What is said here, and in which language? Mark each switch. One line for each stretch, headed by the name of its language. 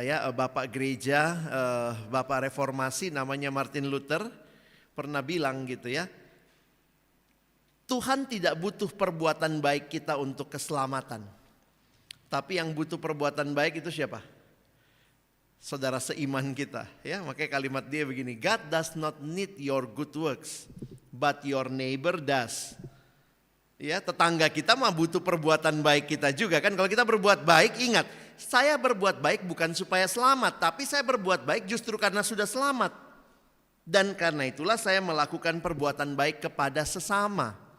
Indonesian: Bapak gereja, Bapak reformasi namanya Martin Luther pernah bilang gitu ya. Tuhan tidak butuh perbuatan baik kita untuk keselamatan. Tapi yang butuh perbuatan baik itu siapa? Saudara seiman kita, ya. Makanya kalimat dia begini,
English: God does not need your good works, but your neighbor does.
Indonesian: Ya, tetangga kita mah butuh perbuatan baik kita juga kan. Kalau kita berbuat baik, ingat, saya berbuat baik bukan supaya selamat, tapi saya berbuat baik justru karena sudah selamat. Dan karena itulah saya melakukan perbuatan baik kepada sesama.